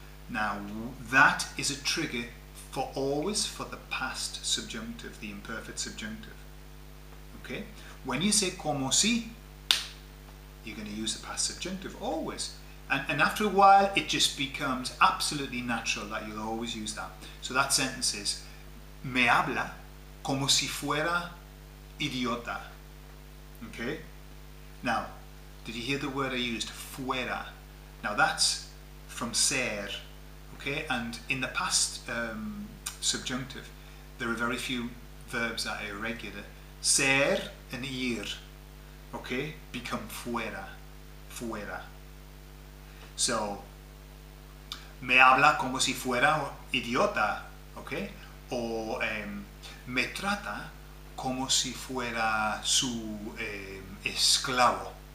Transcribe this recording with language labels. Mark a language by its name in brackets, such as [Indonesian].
[English] Now, that is a trigger for always for the past subjunctive, the imperfect subjunctive. Okay? When you say como si, you're going to use the past subjunctive always. And after a while, it just becomes absolutely natural that you'll always use that. So that sentence is, [Spanish] me habla como si fuera idiota. [English] Okay? Now, did you hear the word I used? Fuera. Now that's from ser. Okay? And in the past subjunctive, there are very few verbs that are irregular. Ser and ir, okay, become fuera. [Spanish] Fuera. So, me habla como si fuera idiota, okay? O me trata como si fuera su esclavo.